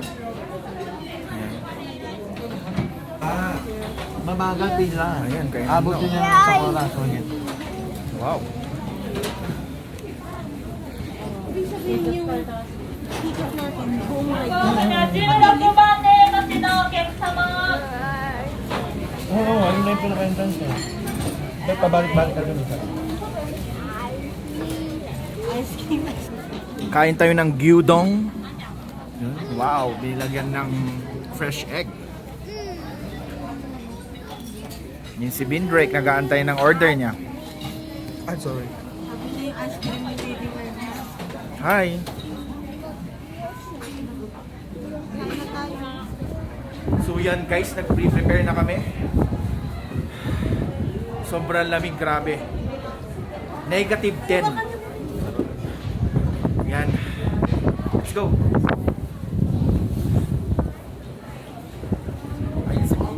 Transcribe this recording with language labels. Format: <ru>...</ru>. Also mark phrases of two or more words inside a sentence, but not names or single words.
<tl>Ayan. Mabagal pila. Ayan, kaya Abot ano. yun yan sa oras. O yan. Wow. Ibig sabihin yung ticket natin, buong ride.</tl> <ja>16 番でお待ちのお客様。</ja> <tl>Oo, ayun na yung pinaka-entrance niya. May pabalik-balik ka dun isa. Kain tayo ng gyudong. Wow, binilagyan ng</tl> <en>fresh egg.</en> <tl>Yung si Bindrake, nag-aantay ng order niya.</tl> <en>I'm sorry.</en> <tl>Hi! So yan guys, nag-prepare na kami. Sobrang lamig, grabe. Negative 10. Yan.</tl> <en>Let's go.</en> <tl>Ayun si Kim.</tl>